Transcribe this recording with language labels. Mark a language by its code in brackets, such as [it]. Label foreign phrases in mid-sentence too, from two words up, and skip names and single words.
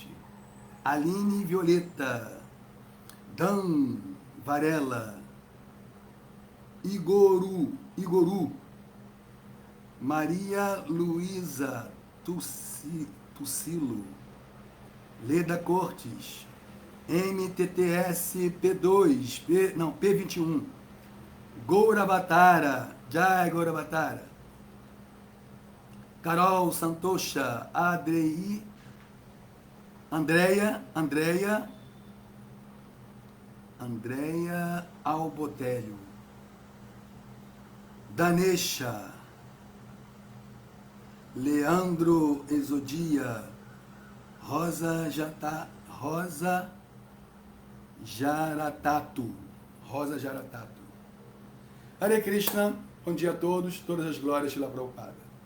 [pt] Aline Violeta. Dan Varela. Igoru. Maria Luísa Tucilo. Leda Cortes. MTTS P2, P21. Gourabatara. Jai Gourabatara. Carol Santosha. Andréia Albotelho. Danesha. Leandro Exodia. Rosa Jaratato. Hare Krishna, bom dia a todos, todas as glórias de Shila Prabhupada.